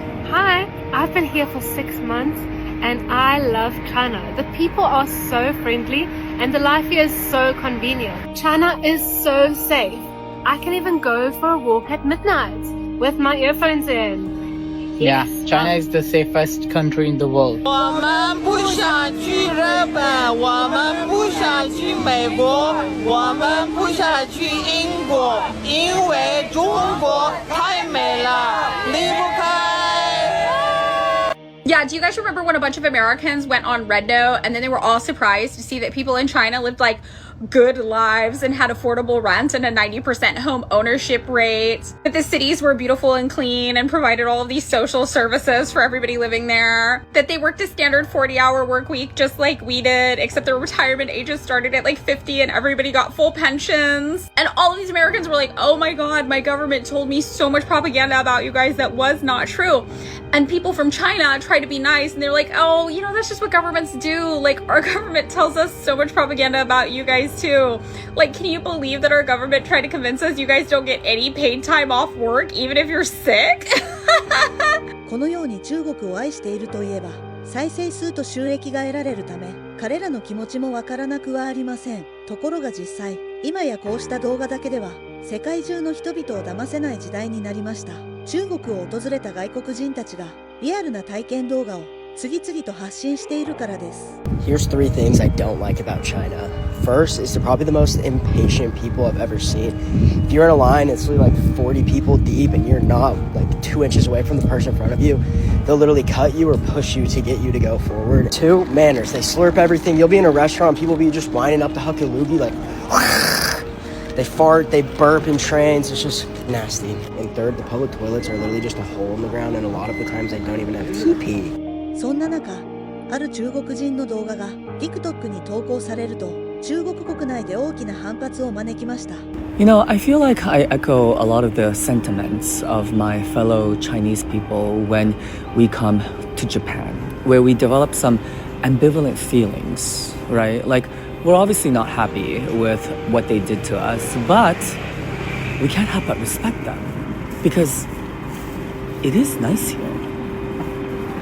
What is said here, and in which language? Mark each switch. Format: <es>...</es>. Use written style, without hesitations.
<en>Hi, I've been here for 6 months and I love China. The people are so friendly and the life here is so convenient. China is so safe. I can even go for a walk at midnight with my earphones in. Yeah, China is the safest country in the world.</en> <zh>我们不想去日本，我们不想去美国，我们不想去英国，因为中国太美了，离不开。</zh> <en>Yeah, do you guys remember when a bunch of Americans went on Red Note and then they were all surprised to see that people in China lived like good lives and had affordable rent and a 90% home ownership rate. That the cities were beautiful and clean and provided all of these social services for everybody living there. That they worked a standard 40-hour work week just like we did, except their retirement ages started at like 50 and everybody got full pensions. And all of these Americans were like, oh my God, my government told me so much propaganda about you guys that was not true. And people from China try to be nice and they're like, oh, you know, that's just what governments do. Like, our government tells us so much propaganda about you guys too. Like, can you believe that our government tried to convince us you guys don't get any paid time off work even if you're sick?</en> <ja>このように中国を愛しているといえば、再生数と収益が得られるため、彼らの気持ちもわからなくはありません。ところが実際、今やこうした動画だけでは、世界中の人々を騙せない時代になりました。中国を訪れた外国人たちが、リアルな体験動画を次々と発信しているからです。</ja> <en>Here's 3 things I don't like about China. First is they're probably the most impatient people I've ever seen. If you're in a line, it's literally like 40 people deep and you're not like 2 inches away from the person in front of you, they'll literally cut you or push you to get you to go forward. 2, manners. They slurp everything. You'll be in a restaurant, people will be just lining up to huck a loogie like they fart, they burp in trains, it's just nasty. And 3rd, the public toilets are literally just a hole in the ground and a lot of the times they don't even have pee-pee.</en> <ja>そんな中、ある中国人の動画が TikTok に投稿されると、中国国内で大きな反発を招きました。</ja> <en>You know, I feel like I echo a lot of the sentiments of my fellow Chinese people when we come to Japan, where we develop some ambivalent feelings, right? Like, we're obviously not happy with what they did to us, but we can't help but respect them because it is nice here.</en>